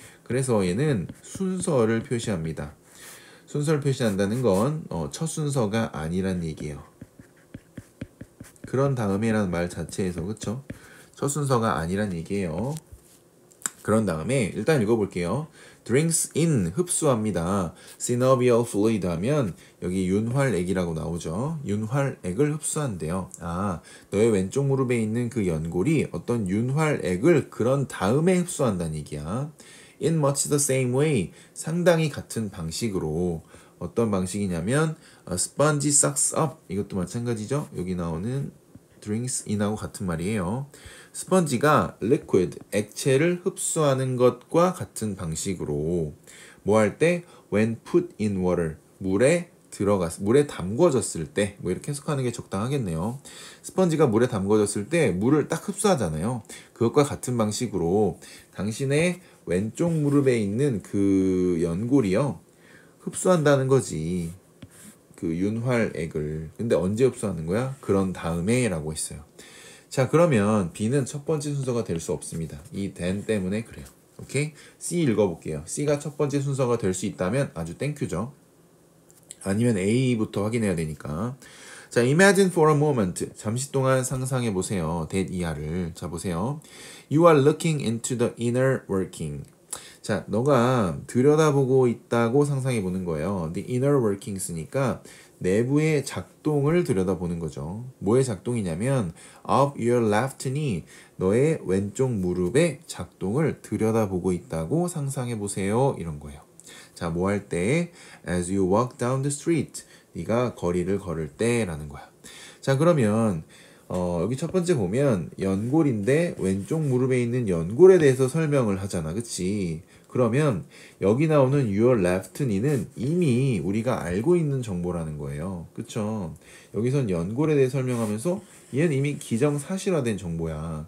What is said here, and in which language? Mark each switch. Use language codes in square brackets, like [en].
[ko] 그래서 얘는 순서를 표시합니다. 순서를 표시한다는 건 첫 순서가 아니란 얘기예요. 그런 다음에라는 말 자체에서 그쵸? 첫 순서가 아니란 얘기예요. 그런 다음에 일단 읽어볼게요. [en] drinks in [ko] 흡수합니다. synovial fluid 하면 여기 윤활액이라고 나오죠. 윤활액을 흡수한대요. 아, 너의 왼쪽 무릎에 있는 그 연골이 어떤 윤활액을 그런 다음에 흡수한다는 얘기야. [en] in much the same way [ko] 상당히 같은 방식으로 어떤 방식이냐면 [en] sponge sucks up [ko] 이것도 마찬가지죠. 여기 나오는 drinks in하고 같은 말이에요. 스펀지가 liquid, 액체를 흡수하는 것과 같은 방식으로 뭐 할 때 [en] when put in water, [ko] 물에 담궈졌을 때 뭐 이렇게 해석하는 게 적당하겠네요. 스펀지가 물에 담궈졌을 때 물을 딱 흡수하잖아요. 그것과 같은 방식으로 당신의 왼쪽 무릎에 있는 그 연골이요. 흡수한다는 거지. 그 윤활액을. 근데 언제 흡수하는 거야? 그런 다음에 라고 했어요. 자, 그러면 B는 첫 번째 순서가 될 수 없습니다. 이 then 때문에 그래요. 오케이? C 읽어볼게요. C가 첫 번째 순서가 될 수 있다면 아주 땡큐죠. 아니면 A부터 확인해야 되니까. [en] 자, imagine for a moment. [ko] 잠시 동안 상상해 보세요. that 이하를. 자, 보세요. [en] You are looking into the inner working. [ko] 자, 너가 들여다보고 있다고 상상해 보는 거예요. The inner workings니까 내부의 작동을 들여다보는 거죠. 뭐의 작동이냐면 [en] of your left knee, [ko] 너의 왼쪽 무릎의 작동을 들여다보고 있다고 상상해 보세요. 이런 거예요. 자, 뭐 할 때? [en] As you walk down the street, [ko] 네가 거리를 걸을 때라는 거야. 자, 그러면 여기 첫 번째 보면 연골인데 왼쪽 무릎에 있는 연골에 대해서 설명을 하잖아. 그치? 그러면 여기 나오는 your left knee는 이미 우리가 알고 있는 정보라는 거예요. 그쵸? 여기선 연골에 대해 설명하면서 얘는 이미 기정사실화된 정보야.